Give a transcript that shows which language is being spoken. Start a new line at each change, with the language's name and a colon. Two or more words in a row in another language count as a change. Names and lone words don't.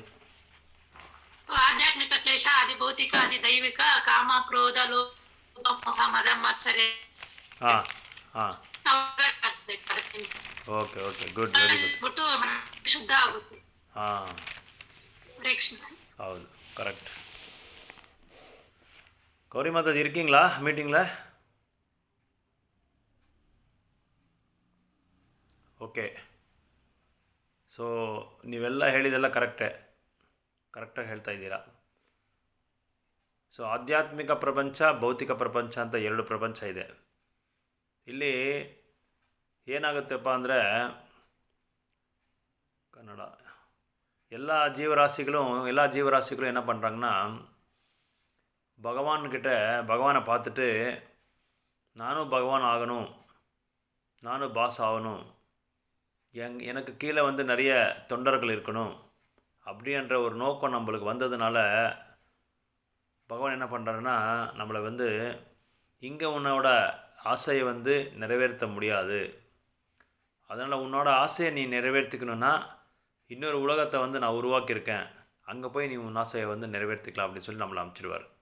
Kannada: ಆಧ್ಯಾತ್ಮಿಕ ಕ್ಲೇಶ, ಆದಿ ಭೌತಿಕ, ಆದಿ ದೈವಿಕ, ಕಾಮ ಕ್ರೋಧ ಲೋಭ ಮೋಹ ಮದ ಮತ್ಸರ್ಯ.
English: ಹಾಂ ಹಾಂ, okay good, very good.
Kannada: ಬಿಟ್ಟು ಶುದ್ಧ ಆಗುತ್ತೆ. ಹಾಂ, ಹರೇ ಕೃಷ್ಣ. ಹೌದು,
Tamil: கரெக்ட். கௌரி மாதாஜி இருக்கீங்களா மீட்டிங்கில்?
Kannada: ಓಕೆ, ಸೊ ನೀವೆಲ್ಲ ಹೇಳಿದೆಲ್ಲ ಕರೆಕ್ಟಾಗಿ ಹೇಳ್ತಾ ಇದ್ದೀರಾ. ಸೊ ಆಧ್ಯಾತ್ಮಿಕ ಪ್ರಪಂಚ, ಭೌತಿಕ ಪ್ರಪಂಚ ಅಂತ ಎರಡು ಪ್ರಪಂಚ ಇದೆ. ಇಲ್ಲಿ ಏನಾಗುತ್ತಪ್ಪ ಅಂದರೆ, ಕನ್ನಡ,
Tamil: எல்லா ஜீவராசிகளும் என்ன பண்ணுறாங்கன்னா, பகவானை பார்த்துட்டு நானும் பகவான் ஆகணும், நானும் பாஸ் ஆகணும், எனக்கு கீழே வந்து நிறைய தொண்டர்கள் இருக்கணும் அப்படின்ற ஒரு நோக்கம் நம்மளுக்கு வந்ததுனால பகவான் என்ன பண்ணுறாருன்னா, நம்மளை வந்து இங்கே உன்னோட ஆசையை வந்து நிறைவேற்ற முடியாது, அதனால் உன்னோட ஆசையை நீ நிறைவேற்றிக்கணுன்னா இன்னொரு உலகத்தை வந்து நான் உருவாக்கியிருக்கேன், அங்கே போய் நீ உன் ஆசையை வந்து நிறைவேற்றிக்கலாம் அப்படின்னு சொல்லி நம்மளை அனுப்பிச்சிடுவார்.